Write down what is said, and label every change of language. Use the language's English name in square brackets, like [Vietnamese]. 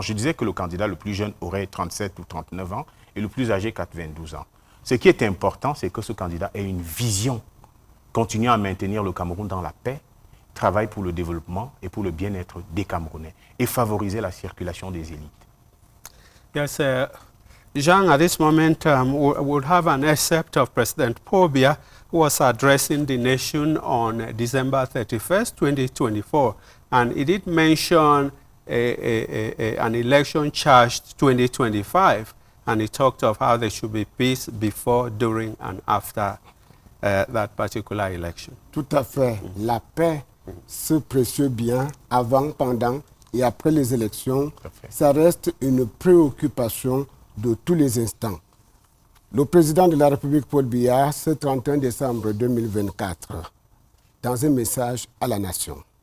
[French] Je disais que le candidat le plus jeune aurait 37 ou 39 ans et le plus âgé 92 ans. Ce qui est important, c'est que ce candidat ait une vision, continue à maintenir le Cameroun dans la paix, travaille pour le développement et pour le bien-être des Camerounais et favoriser la circulation des élites. [English] Yes, Jean, at this moment, we'll have an excerpt of President Paul Biya, who was addressing the nation on December 31st, 2024. And he did mention an election-charged 2025, and he talked of how there should be peace before, during, and after that particular election. [French] Tout à fait. La paix, ce précieux bien, avant, pendant et après les élections, ça reste une préoccupation de tous les instants. Le président de la République, Paul Biya, ce 31 décembre 2024, dans un message à la nation.